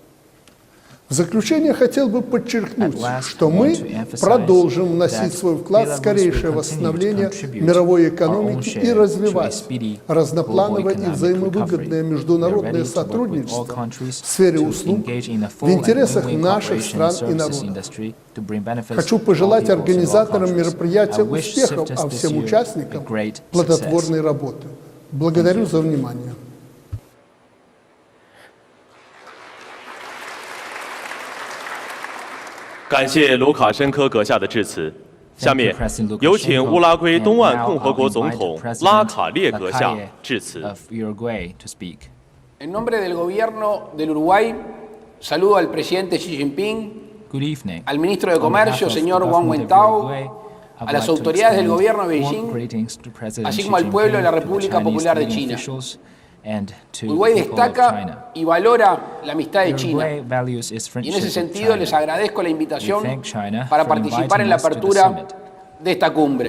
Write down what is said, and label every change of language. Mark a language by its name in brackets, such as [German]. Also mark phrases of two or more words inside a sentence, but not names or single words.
[Russian] В заключение хотел бы подчеркнуть, что мы продолжим вносить свой вклад в скорейшее восстановление мировой экономики и развивать разноплановое и взаимовыгодное международное сотрудничество в сфере услуг в интересах наших стран и народов. Хочу пожелать организаторам мероприятия успехов, а всем участникам плодотворной работы. Благодарю за внимание. [Chinese] 感谢卢卡申科阁下的致辞。下面有请乌拉圭东岸共和国总统拉卡列阁下致辞。 [Spanish] En nombre del gobierno del Uruguay, saludo al presidente Xi Jinping, al ministro de Comercio, señor Wang Wentao, a las autoridades del gobierno de Beijing, así como al pueblo de la República Popular de China. Uruguay destaca y valora la amistad de China, y en ese sentido les agradezco la invitación para participar en la apertura de esta cumbre.